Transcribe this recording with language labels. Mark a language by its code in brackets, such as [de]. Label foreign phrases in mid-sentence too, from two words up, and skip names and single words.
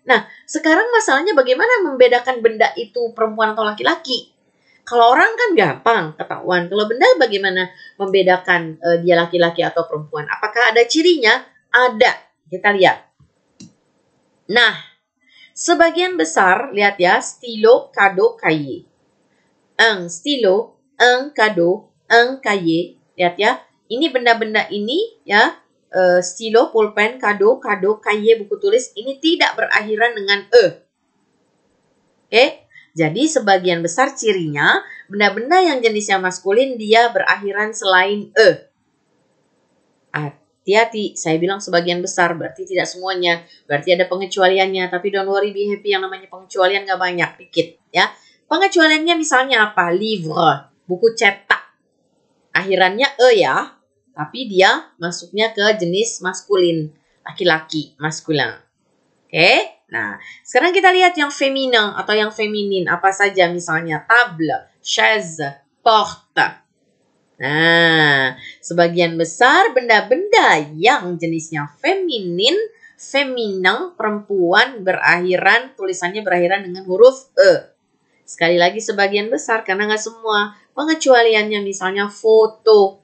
[id] Nah, sekarang masalahnya bagaimana membedakan benda itu perempuan atau laki-laki? Kalau orang kan gampang ketahuan. Kalau benda bagaimana membedakan dia laki-laki atau perempuan? Apakah ada cirinya? Ada. Kita lihat. Nah, sebagian besar, lihat ya, [fr] stylo, cadeau, cahier. Un stylo, un cadeau, un cahier. [id] Lihat ya, ini benda-benda ini ya, stylo, pulpen, [fr] cadeau, cahier, [id] buku tulis, ini tidak berakhiran dengan e. Oke? Jadi sebagian besar cirinya, benda-benda yang jenisnya maskulin dia berakhiran selain e. Hati-hati, saya bilang sebagian besar, berarti tidak semuanya. Berarti ada pengecualiannya, tapi [en] don't worry, be happy, [id] yang namanya pengecualian gak banyak, dikit. Ya. Pengecualiannya misalnya apa? Livre, buku cetak. Akhirannya e ya, tapi dia masuknya ke jenis maskulin, laki-laki, maskulin. Oke? Nah, sekarang kita lihat yang feminin atau yang feminin. Apa saja misalnya [fr] table, chaise, porte. [id] Nah, sebagian besar benda-benda yang jenisnya feminin, perempuan tulisannya berakhiran dengan huruf e. Sekali lagi sebagian besar karena nggak semua. Pengecualiannya misalnya foto.